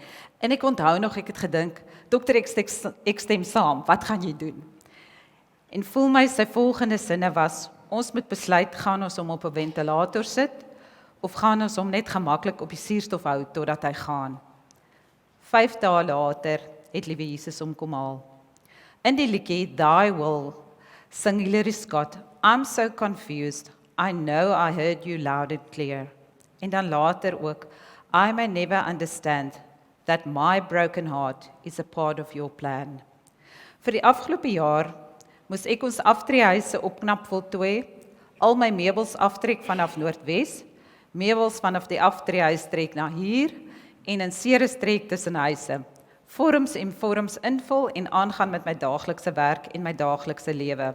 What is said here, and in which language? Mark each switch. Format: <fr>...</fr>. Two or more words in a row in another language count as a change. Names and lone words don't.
<af>En ek onthou nog, ek het gedink, dokter, ek stem saam, wat gaan jy doen? En voel my sy volgende sinne was, ons moet besluit, gaan ons hom op 'n ventilator sit, of gaan ons hom net gemaklik op die suurstof hou totdat hy gaan. 5 dae later het Liewe Jesus hom kom haal. In die liedjie Thy Will sing Hilary Scott,</af> <en>I'm so confused, I know I heard you loud and clear.</en> <af>En dan later ook,</af> <en>I may never understand that my broken heart is a part of your plan.</en> <af>Vir die afgelope jaar moes ek ons aftreehuise opknap voltooi, al my meubels aftrek vanaf Noordwes, meubels vanaf die aftreehuis trek na hier, en in Ceres trek tussen huise, vorms en vorms invul en aangaan met my daaglikse werk en my daaglikse lewe.</af>